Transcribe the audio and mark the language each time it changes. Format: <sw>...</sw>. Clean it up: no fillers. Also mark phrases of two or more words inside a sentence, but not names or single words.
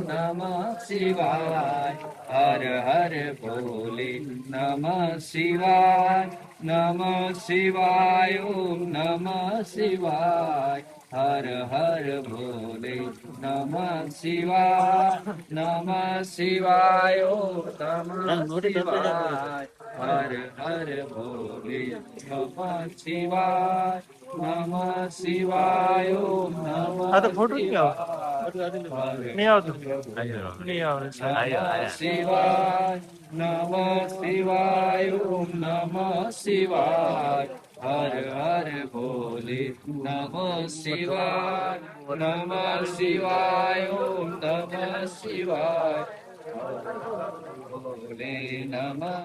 <sa>नमः शिवाय, हर हर बोले, नमः शिवाय, नमः शिवाय, ओम नमः शिवाय, हर हर बोले, नमः शिवाय, नमः शिवाय, ओम नमः शिवाय, हर हर बोले, नमः शिवाय, नमः शिवाय, ओम</sa> <gu>આ તો</gu> <sa>Namah</sa> <gu>ફોટો જ નહીં આવતો</gu> <sa>Shivaya,</sa> <gu>નહીં આવતું નહીં આવે</gu> <sa>नमः शिवाय, नमः शिवाय, ओम नमः शिवाय, हर हर बोले, नमः शिवाय, नमः शिवाय, ओम नमः शिवाय, हर हर बोले, नमः</sa>